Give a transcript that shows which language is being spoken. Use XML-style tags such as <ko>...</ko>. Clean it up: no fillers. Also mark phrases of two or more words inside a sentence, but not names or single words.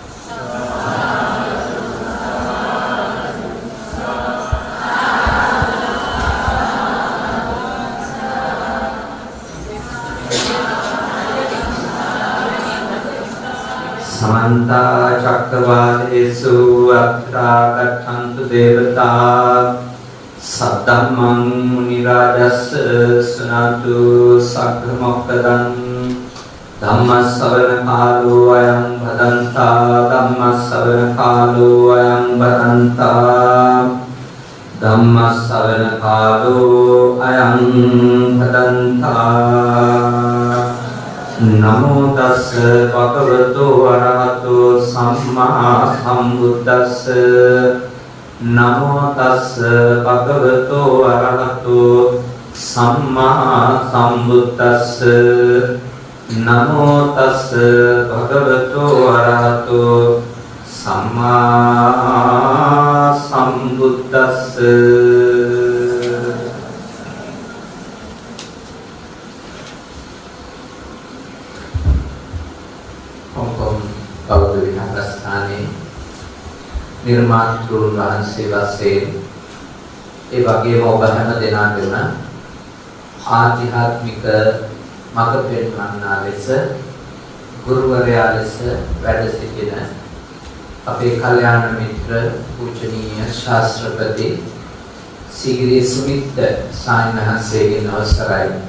<pi>समन्ता चक्रवालेषु अत्रा गच्छन्तु देवता सद्धम्मं मुनिराजस्य शृणोतु सग्रमोक्तदं धम्मश्रवण कालो अयं भदन्ता धम्मश्रवण कालो अयं भदन्ता धम्मश्रवण कालो अयं भदन्ता नमो तस् भगवतो अरहतो सम्मा सम्बुद्धस्स नमो तस् भगवतो अरहतो सम्मा सम्बुद्धस्स नमो तस् भगवतो अरहतो सम्मा सम्बुद्धस्स</pi> <si>निर्मातෘන් වහන්සේ වශයෙන් ඒ වගේම ඔබ හැම දෙනාටම ආධ්‍යාත්මික මඟ පෙන්වන්නා ලෙස ගුරුවරයා ලෙස වැඩ සිටින අපේ කල්යාණ මිත්‍ර පූජනීය ශාස්ත්‍රපති සීගිරි සුමිත් සාන්වහන්සේගෙන් අවසරයි</si>